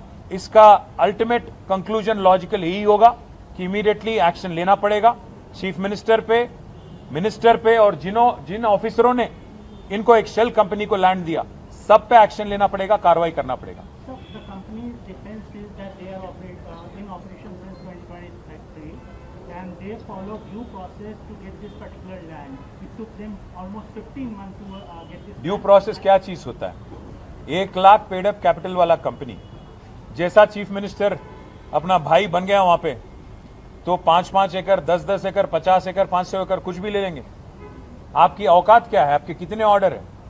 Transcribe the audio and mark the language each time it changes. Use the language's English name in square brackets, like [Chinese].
[Hindi] इसका ultimate conclusion logical यही होगा कि इमीडिएटली एक्शन लेना पड़ेगा चीफ मिनिस्टर पे और जिन ऑफिसरों ने इनको एक शेल कंपनी को लैंड दिया, सब पे एक्शन लेना पड़ेगा, कार्रवाई करना पड़ेगा। [English] So the company's defense is that they are in operation since 2023 and they follow due process to get this particular land. It took them almost 15 months to get this. [Hindi] Due process क्या चीज होता है? 1 lakh paid up capital वाला company जैसा chief minister अपना भाई बन गया वहां पे, तो 5-5 एकड़, 10-10 एकड़, 50 एकड़, 500 एकड़ कुछ भी ले लेंगे। आपकी औकात क्या है? आपके कितने ऑर्डर है?